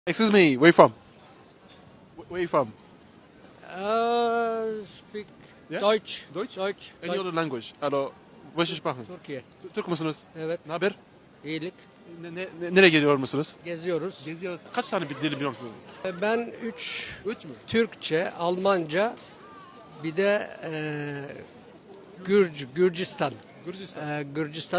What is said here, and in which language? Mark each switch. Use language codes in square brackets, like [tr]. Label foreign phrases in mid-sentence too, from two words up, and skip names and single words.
[en] Excuse me, where you from? Where you from? Speak Yeah? [de] Deutsch. Deutsch? Deutsch. [en] Any other language? [de] Also, welche Sprache? [tr] Türkiye. Türk müsünüz? Evet. Ne haber? İyilik. Nereye geliyor musunuz? Geziyoruz. Geziyoruz. Kaç tane bir dil biliyor musunuz? Ben 3 Üç mü? Türkçe, Almanca, bir de Gürcistan. Gürcistan.